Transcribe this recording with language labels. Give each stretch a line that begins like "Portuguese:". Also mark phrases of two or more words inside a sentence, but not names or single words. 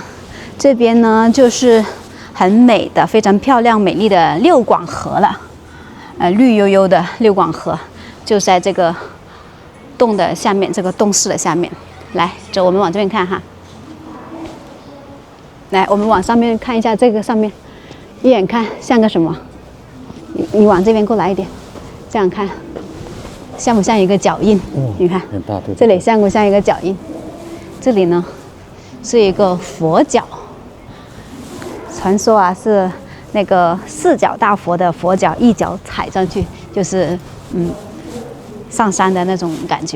Chinese: 這邊呢就是很美的、非常漂亮、美麗的六廣河了，綠油油的六廣河就在這個洞的下面，這個洞寺的下面。來，走，我們往這邊看哈。來，我们往上面看一下，這個上面，一眼看像個什麼？你往這邊過來一點，這樣看，像不像一個腳印？你看，很大，對。這裡像不像一個腳印？這裡呢，是一個佛腳。傳說啊，是那個四腳大佛的佛腳，一腳踩上去就是上山的那種感覺。